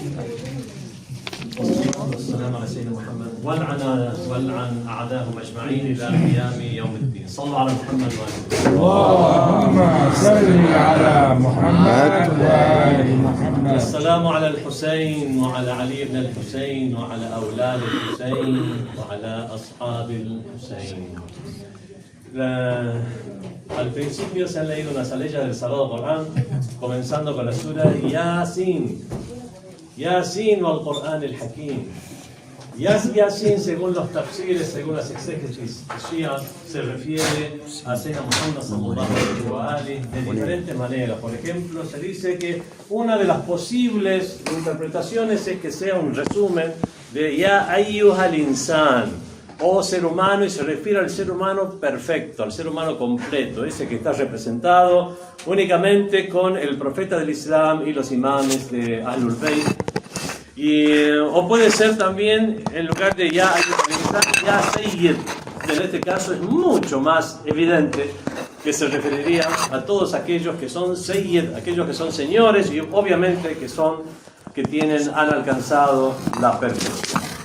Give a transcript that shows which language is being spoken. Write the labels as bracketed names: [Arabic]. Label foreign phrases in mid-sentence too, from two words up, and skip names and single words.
[Arabic] والصلاة والسلام على سيدنا محمد والعن أعداءهم أجمعين إلى قيام يوم الدين. صلوا على محمد وآله. اللهم صل على محمد وآل محمد. السلام على الحسين وعلى علي بن الحسين وعلى أولاد الحسين وعلى أصحاب الحسين. [Spanish] Al principio se han leído unas leyes del Sagrado Corán, comenzando con la sura Yasin. [Arabic] يس والقرآن الحكيم. [Spanish] Yasin, según los tafsires, según las exégesis shia, se refiere a Sayyidina Muhammad [Arabic] صلى الله عليه و [Spanish] de diferentes maneras. Por ejemplo, se dice que una de las posibles interpretaciones es que sea un resumen de [Arabic] يا أيها الإنسان, [Spanish] o ser humano, y se refiere al ser humano perfecto, al ser humano completo, ese que está representado únicamente con el profeta del Islam y los imames de Ahlul Bayt. O puede ser también, en lugar de [Arabic] يا سيد, [Spanish] que en este caso es mucho más evidente, que se referiría a todos aquellos que son Sayyid, aquellos que son señores y obviamente han alcanzado la perfección.